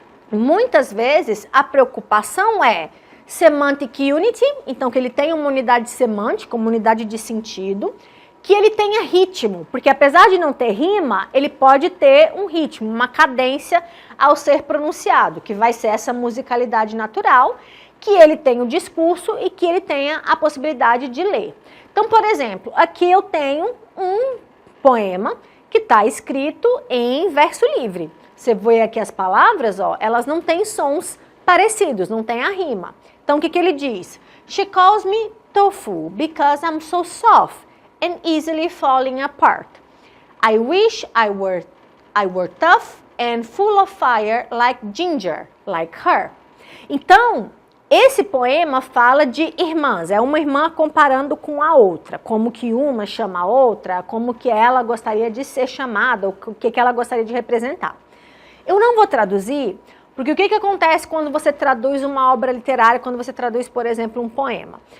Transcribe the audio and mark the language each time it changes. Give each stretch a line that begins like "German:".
Portuguese: Muitas vezes a preocupação é
English: semantic unity,
Portuguese: então que ele tenha uma unidade semântica, uma unidade de sentido, que ele tenha ritmo, porque apesar de não ter rima, ele pode ter um ritmo, uma cadência ao ser pronunciado, que vai ser essa musicalidade natural, que ele tenha o discurso e que ele tenha a possibilidade de ler. Então, por exemplo, aqui eu tenho um poema que está escrito em verso livre. Você vê aqui as palavras, ó, elas não têm sons parecidos, não tem a rima. Então, o que ele diz?
English: She calls me tofu because I'm so soft and easily falling apart. I wish I were tough and full of fire like ginger, like her.
Portuguese: Então, esse poema fala de irmãs, é uma irmã comparando com a outra, como que uma chama a outra, como que ela gostaria de ser chamada, o que ela gostaria de representar. Eu não vou traduzir, porque o que acontece quando você traduz uma obra literária, quando você traduz, por exemplo, um poema?